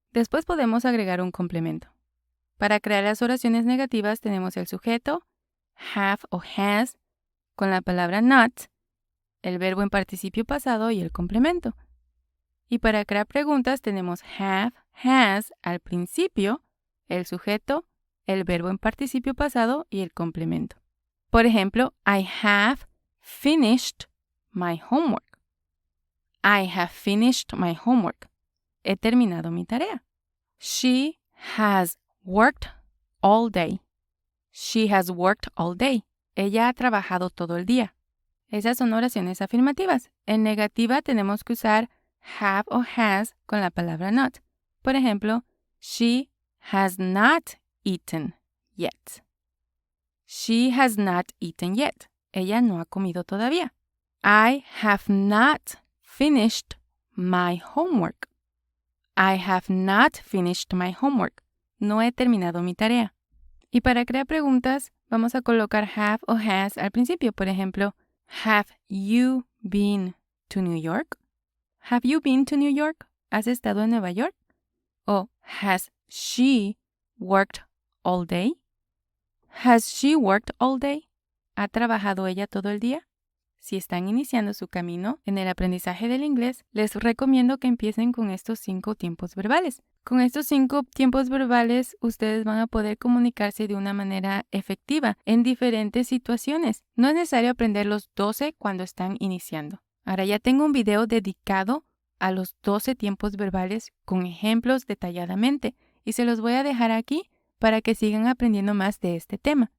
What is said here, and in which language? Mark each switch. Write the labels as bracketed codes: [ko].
[es] Después podemos agregar un complemento. Para crear las oraciones negativas tenemos el sujeto, have o has, con la palabra not, el verbo en participio pasado y el complemento. Y para crear preguntas tenemos have, has al principio, el sujeto, el verbo en participio pasado y el complemento. Por ejemplo, [en] I have finished my homework. I have finished my homework. [es] He terminado mi tarea. [en] She has worked all day. She has worked all day. [es] Ella ha trabajado todo el día. Esas son oraciones afirmativas. En negativa tenemos que usar have o has con la palabra not. Por ejemplo, [en] she has not eaten yet. She has not eaten yet. [es] Ella no ha comido todavía. [en] I have not finished my homework. I have not finished my homework. [es] No he terminado mi tarea. Y para crear preguntas, vamos a colocar have o has al principio. Por ejemplo, [en] have you been to New York? Have you been to New York? [es] ¿Has estado en Nueva York? [en] O has she worked all day? Has she worked all day? [es] ¿Ha trabajado ella todo el día? Si están iniciando su camino en el aprendizaje del inglés, les recomiendo que empiecen con estos 5 tiempos verbales. Con estos 5 tiempos verbales, ustedes van a poder comunicarse de una manera efectiva en diferentes situaciones. No es necesario aprender los 12 cuando están iniciando. Ahora ya tengo un video dedicado a los 12 tiempos verbales con ejemplos detalladamente y se los voy a dejar aquí para que sigan aprendiendo más de este tema.